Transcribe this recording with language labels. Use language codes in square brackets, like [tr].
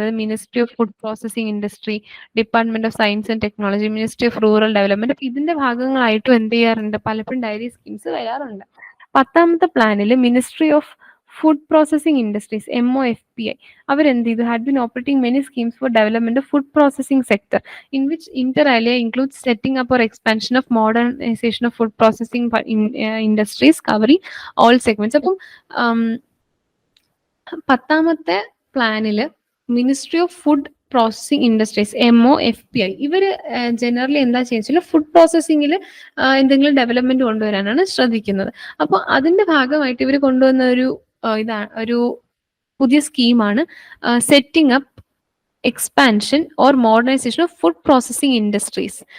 [ml] അതായത് ministry of food processing industry, department of science and technology, ministry of rural development. അപ്പൊ ഇതിന്റെ ഭാഗങ്ങളായിട്ടും എന്ത് ചെയ്യാറുണ്ട്? പലപ്പോഴും ഡയറി സ്കീംസ് വരാറുണ്ട്. 10ാമത്തെ പ്ലാനിൽ ministry of food processing industries MOFPI അവരെന്ത് ചെയ്തു? [en] Had been operating many schemes for development of food processing sector in which inter alia includes setting up or expansion of modernization of food processing industries covering all segments. [ml] അപ്പം 10ാമത്തെ പ്ലാനില് ministry of food processing industries MOFPI ഇവര് generally എന്താ ചെയ്യുക? Food പ്രോസസ്സിംഗിൽ എന്തെങ്കിലും development കൊണ്ടുവരാനാണ് ശ്രദ്ധിക്കുന്നത്. അപ്പോൾ അതിന്റെ ഭാഗമായിട്ട് ഇവർ കൊണ്ടുവന്ന ഒരു പുതിയ സ്കീമാണ് setting up expansion or modernisation of food processing industries.